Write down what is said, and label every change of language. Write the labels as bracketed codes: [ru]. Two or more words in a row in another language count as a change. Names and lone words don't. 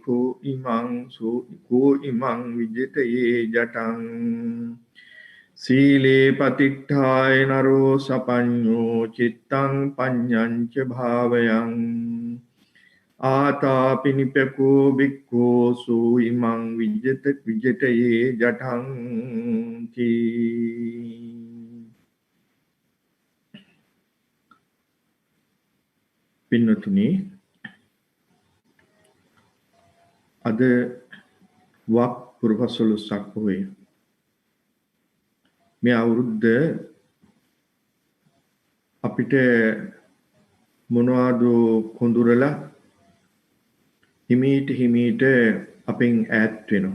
[pi] කෝ ඉමං විජිතයේ ජටං සීලේ පතිට්ඨාය නරෝ සපඤ්ඤෝ චිත්තං පඤ්ඤං ච භාවයං ආතාපිනිපකෝ බික්ඛෝ සූ ඉමං විජිතයේ ජටං [si] කී පින්නතුනි අද වක් පුරපසළොස්වක පොහොය මේ අවුරුද්ද අපිට මොනවාද කොඳුරලා හිමීට අපෙන් ඈත් වෙනවා.